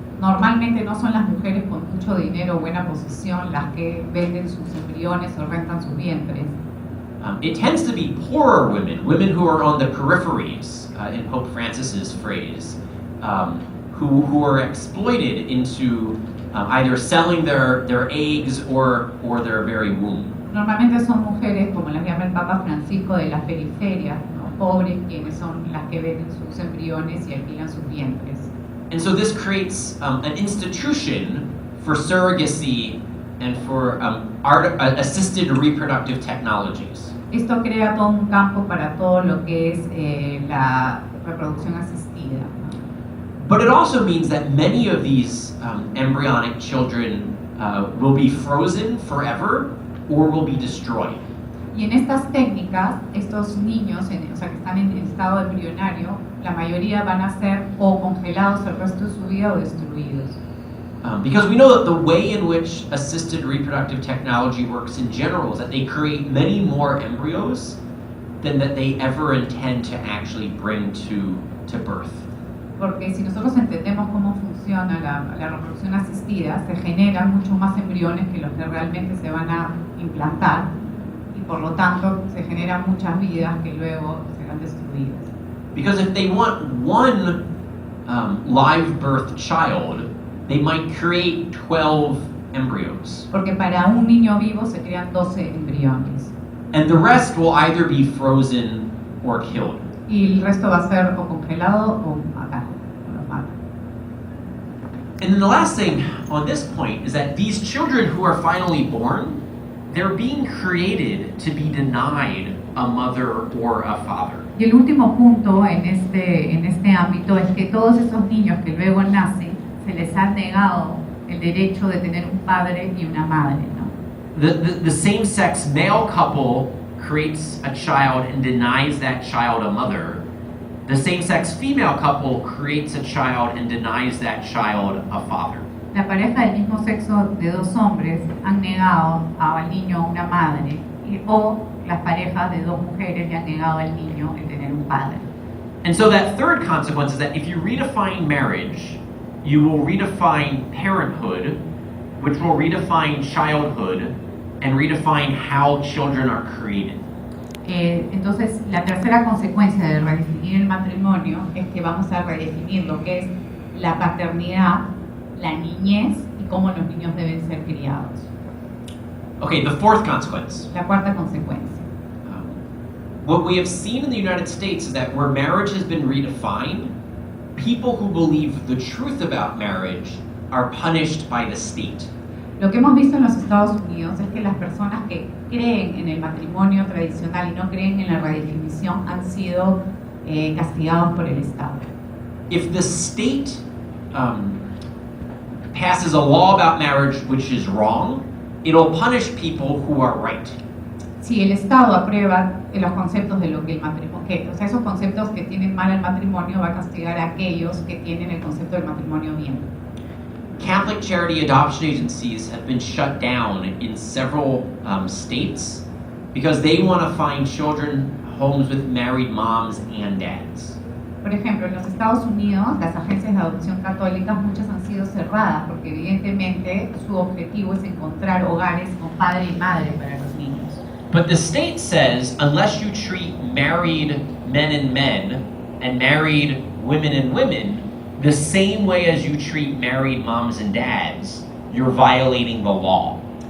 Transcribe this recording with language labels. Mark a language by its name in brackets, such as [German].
[Spanish] Normalmente no son las mujeres con mucho dinero o buena posición las que venden sus embriones o rentan sus vientres. [English] It tends to be poorer women, women who are on the peripheries, in Pope Francis's phrase, who are exploited into either selling their eggs or their very womb. [Spanish] Normalmente son mujeres, como las llama el Papa Francisco, de las periferias, ¿no? Pobres, quienes son las que venden sus embriones y alquilan sus vientres. [English] And so this creates an institution for surrogacy and for assisted reproductive technologies. [Spanish] Esto crea todo un campo para todo lo que es la reproducción asistida. [English] But it also means that many of these embryonic children will be frozen forever or will be destroyed. [Spanish] Y en estas técnicas, estos niños, o sea, que están en estado embrionario, la mayoría van a ser o congelados el resto de su vida o destruidos. [English] Because we know that the way in which assisted reproductive technology works in general is that they create many more embryos than that they ever intend to actually bring to birth. [Spanish] Porque si nosotros entendemos cómo funciona la reproducción asistida, se generan mucho más embriones que los que realmente se van a implantar y por lo tanto se generan muchas vidas que luego serán destruidas. [English] Because if they want one live birth child, they might create 12 embryos. [Spanish] Porque para un niño vivo se crean 12 embriones [English] And the rest will either be frozen or killed. [Spanish] y el resto va a ser o congelado o matado, o los matan. [English] And then the last thing on this point is that these children who are finally born, they're being created to be denied a mother or a father. [Spanish] Y el último punto en este ámbito es que todos esos niños que luego nacen se les ha negado el derecho de tener un padre y una madre, ¿no? [English] The same-sex male couple creates a child and denies that child a mother. The same-sex female couple creates a child and denies that child a father. [Spanish] La pareja del mismo sexo de dos hombres han negado al niño una madre o las parejas de dos mujeres le han negado al niño el tener un padre. [English] And so that third consequence is that if you redefine marriage, you will redefine parenthood, which will redefine childhood and redefine how children are created. [Spanish] Entonces, la tercera consecuencia de redefinir el matrimonio es que vamos a redefinir lo que es la paternidad, la niñez y cómo los niños deben ser criados. [English] Okay, the fourth consequence. [Spanish] La cuarta consecuencia. [English] What we have seen in the United States is that where marriage has been redefined, people who believe the truth about marriage are punished by the state. [Spanish] Lo que hemos visto en los Estados Unidos es que las personas que creen en el matrimonio tradicional y no creen en la redefinición han sido castigados por el Estado. [English] If the state passes a law about marriage which is wrong, it'll punish people who are right. [Spanish] Si el Estado aprueba los conceptos de lo que el matrimonio, o sea, esos conceptos que tienen mal el matrimonio, va a castigar a aquellos que tienen el concepto del matrimonio bien. [English] Catholic charity adoption agencies have been shut down in several states because they want to find children homes with married moms and dads. [Spanish] Por ejemplo, en los Estados Unidos, las agencias de adopción católicas, muchas han sido cerradas porque evidentemente su objetivo es encontrar hogares con padre y madre para los niños. [English] But the state says unless you treat married men and married women and women the same way as you treat married moms and dads, you're violating the law.